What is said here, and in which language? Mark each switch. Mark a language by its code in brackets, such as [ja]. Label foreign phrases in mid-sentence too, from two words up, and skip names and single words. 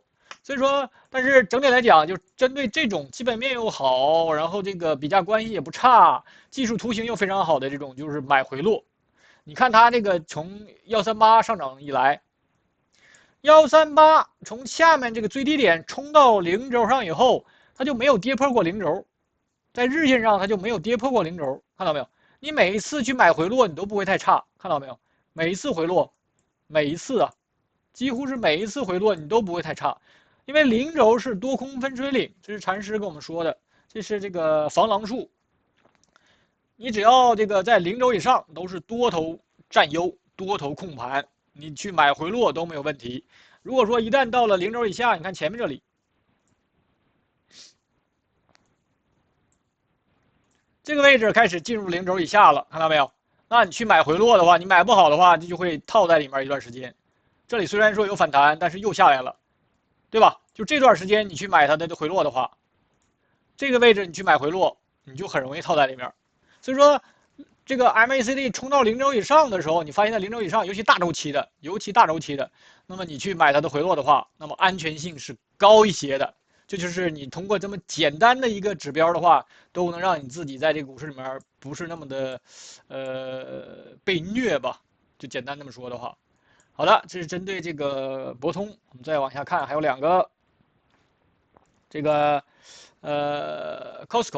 [zh] 所以說，但是整體來講，就針對這種基本面又好，然後這個比價關係也不差，技術圖形又非常好的這種，就是買回落。你看它這個從138上漲以來，138從下面這個最低點衝到0軸上以後，它就沒有跌破過0軸，在日線上它就沒有跌破過0軸，看到沒有？你每一次去買回落，你都不會太差，看到沒有？每一次回落，每一次啊，几乎是每一次回落你都不会太差，因为零轴是多空分水岭，这是禅师跟我们说的，这是这个防狼术。你只要这个在零轴以上都是多头占优，多头控盘，你去买回落都没有问题。如果说一旦到了零轴以下，你看前面这里，这个位置開始進入零軸以下了，看到沒有？那你去買回落的話，你買不好的話，就會套在裡面一段時間。這裡雖然說有反彈，但是又下來了，對吧？就這段時間你去買它的回落的話，這個位置你去買回落，你就很容易套在裡面。所以說，這個 MACD 衝到零軸以上的時候，你發現在零軸以上，尤其大週期的，那麼你去買它的回落的話，那麼安全性是高一些的。這就是你通過這麼簡單的一個指標的話，都能讓你自己在這個股市裡面不是那麼的，被虐吧？就簡單這麼說的話。好的，這是針對這個博通，我們再往下看，還有兩個，這個Costco。